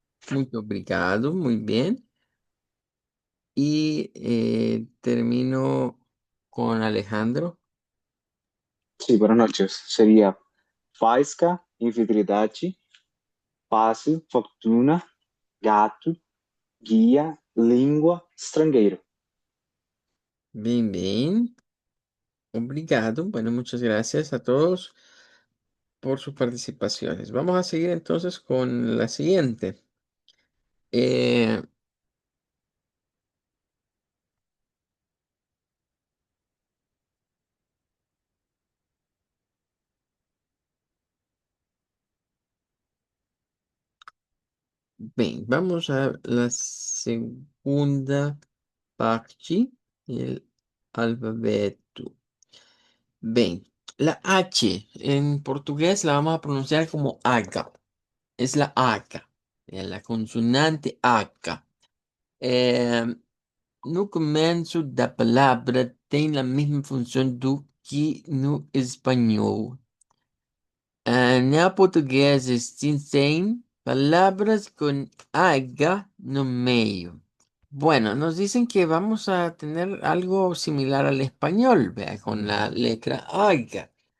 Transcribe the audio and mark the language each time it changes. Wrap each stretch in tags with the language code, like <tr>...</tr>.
<es>Muy obrigado. Muy bien. Y termino con Alejandro. Sí, buenas noches.</es> <pt>Sería faísca, infidelidade, fácil, fortuna, gato, guía, língua, estrangeiro.</pt> <es>Bien, bien. Obrigado. Bueno, muchas gracias a todos por sus participaciones. Vamos a seguir entonces con la siguiente. Eh, bien, vamos a la segunda parte del alfabeto. Bien, la H en portugués la vamos a pronunciar como H. Es la H, la consonante H.</es> <pt>Eh, no começo da palavra tem a mesma função do que no espanhol.</pt> <es>No portugués existen palabras con H no medio. Bueno, nos dicen que vamos a tener algo similar al español, vea, con la letra H.</es>